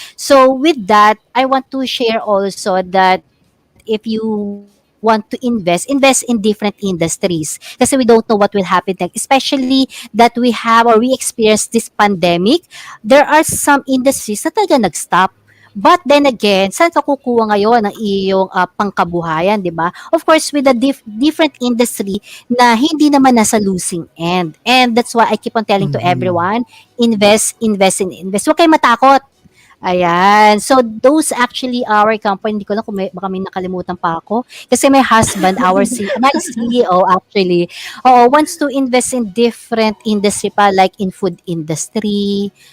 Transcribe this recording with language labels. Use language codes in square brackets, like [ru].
[en] So with that, I want to share also that if you want to invest in different industries. Kasi we don't know what will happen next. Especially that we have or we experience this pandemic, there are some industries [tl] na talaga nag-stop. But then again, saan ka kukuha ngayon ng iyong pangkabuhayan, di ba? [en] Of course, with a different industry [tl] na hindi naman nasa [en] losing end. And that's why I keep on telling to Mhm. everyone, invest, invest, and invest. [tl] Huwag kayong matakot. Ayan. [en] So, those actually our company. [tl] Hindi ko lang kung baka may nakalimutan pa ako. [en] Kasi my husband, my CEO actually, wants to invest in different industry pa, like in food industry.